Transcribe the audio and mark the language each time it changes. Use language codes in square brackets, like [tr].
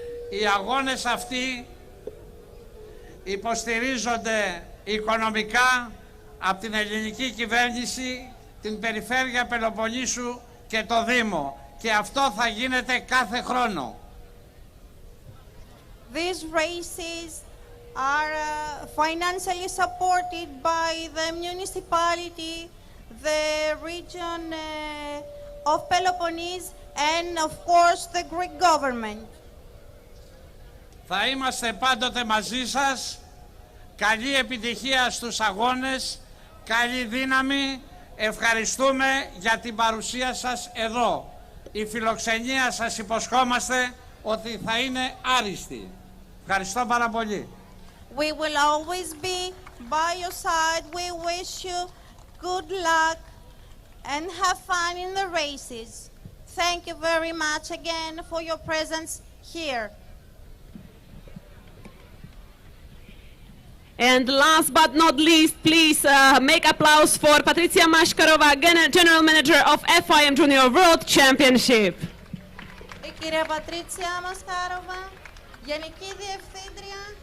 [el] Οι αγώνες αυτοί υποστηρίζονται οικονομικά από την ελληνική κυβέρνηση, την Περιφέρεια Πελοποννήσου και το Δήμο. Και αυτό θα γίνεται κάθε χρόνο. [en] These races are financially supported by the municipality, the region of Peloponnese, and of course the Greek government. [el] Θα είμαστε πάντοτε μαζί σας. Καλή επιτυχία στους αγώνες, καλή δύναμη. Ευχαριστούμε για την παρουσία σας εδώ. Η φιλοξενία σας υποσχόμαστε ότι θα είναι άριστη. Ευχαριστώ πάρα πολύ. [en] We will always be by your side. We wish you good luck and have fun in the races. Thank you very much again for your presence here. And last but not least, please make applause for Patricia Mashkarova, General Manager of FIM Junior World Championship. [el] Η κυρία Πατρίτσια Μασκάροβα, Γενική Διευθύντρια.